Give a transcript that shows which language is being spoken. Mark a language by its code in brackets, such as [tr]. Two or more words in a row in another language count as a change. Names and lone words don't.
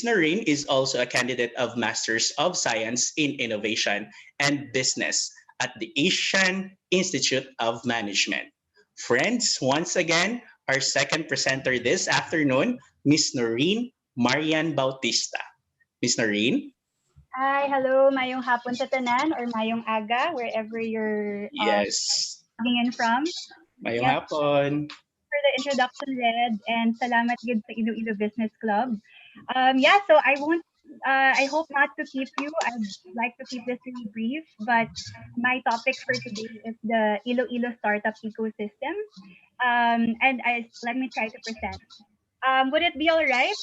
[en] Noreen is also a candidate of Masters of Science in Innovation and Business at the Asian Institute of Management. Friends, once again, our second presenter this afternoon, Ms. Noreen Marian Bautista. Ms. Noreen? Hi, hello, [hil] mayong hapon sa tanan or mayong aga, [en] wherever you're Yes. logging in from. [hil] Mayong [en] Yes, [hil] hapon. [en] for the introduction, Red, and [hil] salamat gid sa Iloilo Business Club. [en] Yeah, so I hope not to keep you. I'd like to keep this really brief, but my topic for today is the Iloilo startup ecosystem. Let me try to present. Would it be all right?